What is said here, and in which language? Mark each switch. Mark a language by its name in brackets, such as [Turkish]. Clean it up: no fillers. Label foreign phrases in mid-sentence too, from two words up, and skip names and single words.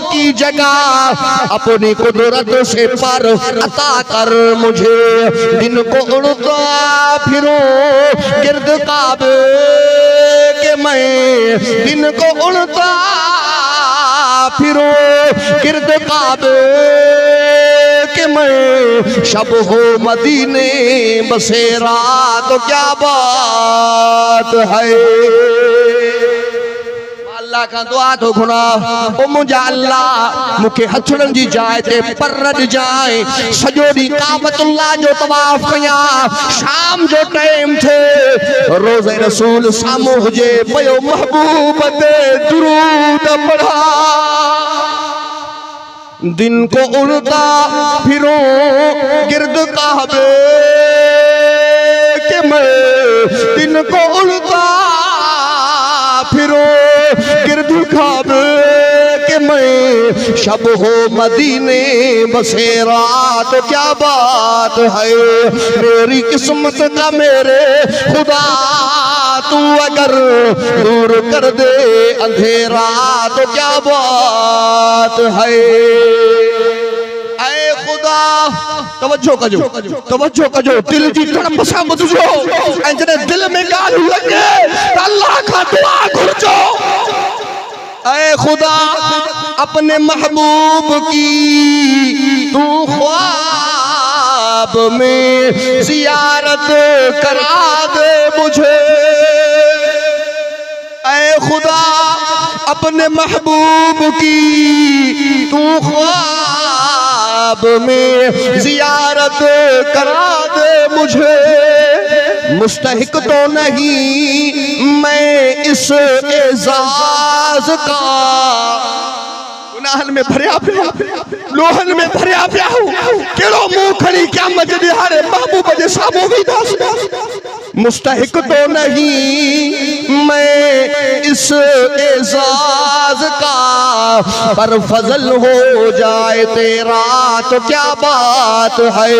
[Urdu] کی جگہ اپنی قدرت سے پر عطا کر مجھے دن کو اڑتا پھروں گرد کعبے کے میں دن کو اڑتا پھروں گرد کعبے کے میں شب ہو مدینے بسیرا تو کیا بات ہے. [Sindhi] अल्लाह का दुआ तो घुना ओ मुझा अल्लाह मुखे हथड़न जी जाए ते परद जाए सजोड़ी काबतुल्लाह जो तवाफ कया शाम जो टाइम थे रोज़े रसूल सामो हुजे पयो महबूब ते दुरूद पढ़ा [Urdu] دن کو اڑتا پھروں گرد کعبے کے میں دن کو اڑتا پھروں گرد کعبے کے میں شب ہو مدینے بسیرا تو کیا بات ہے. میری قسمت کا میرے خدا تو اگر دور کر دے اندھیرا تو کیا بات ہے. [Sindhi] ऐ खुदा तवज्जो कजो दिल जी तड़प सां ॿुधजो ऐं जॾहिं दिल में ॻाल्हि लॻे त अल्लाह खां दुआ घुरजो। [Urdu] اے خدا اپنے محبوب کی تو خواب میں زیارت کرا دے مجھے. اے خدا اپنے محبوب کی تو خواب میں زیارت کرا دے مجھے. مستحق تو نہیں میں اس اعزاز کا [Sindhi] गुनाहन में भरिया पिया लोहन में भरिया पिया हूँ केड़ो मुंह खड़ी क्या मजदे हारे महबूब जे सामो भी दास। [Urdu] مستحق تو نہیں میں اس اعزاز کا پر فضل ہو جائے تیرا تو کیا بات ہے.